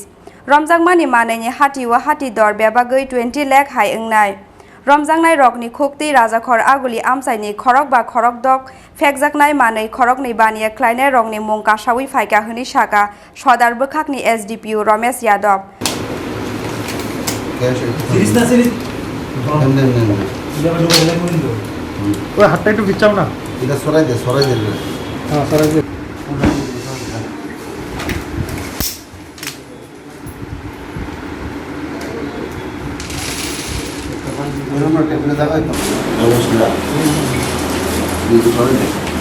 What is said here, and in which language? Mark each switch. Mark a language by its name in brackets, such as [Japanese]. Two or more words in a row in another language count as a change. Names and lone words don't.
[Kok Borok] Romjak mani manai hati wa hati dor beba goi 20 lakh hai engnai. Romjang nai rok ni khukti Rajakhor aguli amsai ni khorok ba khorok dok fekjak nai manai khorok ni baniya klainai rong ni mung kasawi faika huni shaka Sodar Bakak ni SDPU Romes Yadov. [Bangla] ওই হাতটা একটু বিচ্ছাও না, এটা সরাই দে হ্যাঁ সরাই দে। আমরা টেবিলে দাগাই তো অবশ্যই কিন্তু সরাই দে